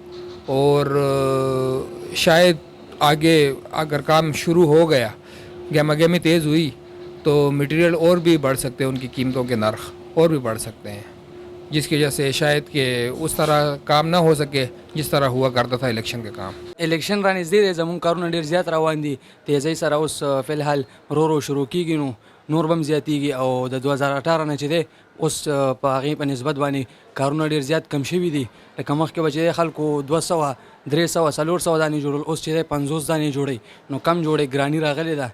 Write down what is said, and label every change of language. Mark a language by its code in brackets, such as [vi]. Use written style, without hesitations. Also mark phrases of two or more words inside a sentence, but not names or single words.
[ur] اور شاید آگے اگر کام شروع ہو گیا، گہما گہمی تیز ہوئی، تو میٹیریل اور بھی بڑھ سکتے ہیں، ان کی قیمتوں کے نرخ اور بھی بڑھ سکتے ہیں، جس کی وجہ سے شاید کہ اس طرح کام نہ ہو سکے جس طرح ہوا کرتا تھا الیکشن کے کام. [ps] इलेक्शन را نږدې دی، زموږ کارونه ډېر زیات روان دي. تیزۍ سره اوس فلحال رو شروع کیږي، نو نور بم زیاتیږي. او د 2018 نه چې دی اوس په هغې په نسبت باندې کارونه ډېر زیات کم شوي دي. لکه مخکې به چې دی خلکو 200 300 400 دانې جوړول، اوس چې دی 50 دانې جوړوي، نو کم جوړې ګراني راغلې ده.